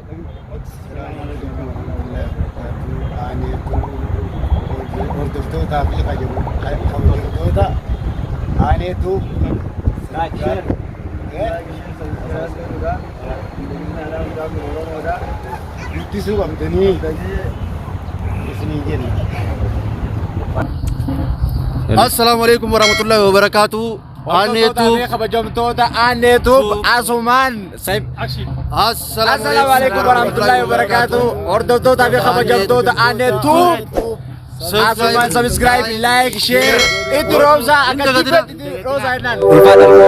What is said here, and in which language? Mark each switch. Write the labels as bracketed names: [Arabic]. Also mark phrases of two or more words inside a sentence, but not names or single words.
[Oromo] hordoftoota fi kabajamtoota aaneetu [English] like share [Oromo] Guddisuu qabdanii isinii jenna. [Arabic] السلام عليكم ورحمة الله وبركاته. [Oromo] Aaneetu kabajamtoota aaneetu asumaan [Arabic] السلام عليكم ورحمة الله وبركاته. [Oromo] Hordoftoota fi kabajamtoota aaneetu asumaan [English] subscribe like share [Oromo] itti roobsaa akka dibbeetti roobsaa jennaan.